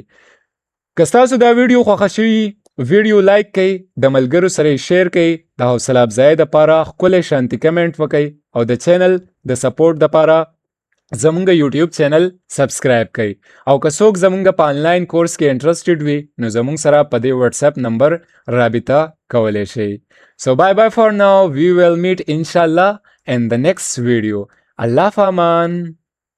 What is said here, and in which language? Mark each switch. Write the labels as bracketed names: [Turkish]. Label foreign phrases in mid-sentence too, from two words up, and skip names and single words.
[Pashto] که ستاسو دا ویډیو خوښه شوي ویډیو لایک کړئ، د ملګرو سره یې شیر کړئ، د حوصله افزایۍ دپاره ښکلی شانتي کمنټ وکړئ، او د چینل د سپورټ دپاره زمونږ [English] YouTube channel subscribe [Pashto] کړئ. او که څوک زمونږ په [English] online course [Pashto] کې انټرسټډ وي نو زمونږ سره په دې [English] WhatsApp number [Pashto] رابطه کولی شئ. [English] So bye for now. We will meet inshallah in the next video. [Arabic] الله في امان.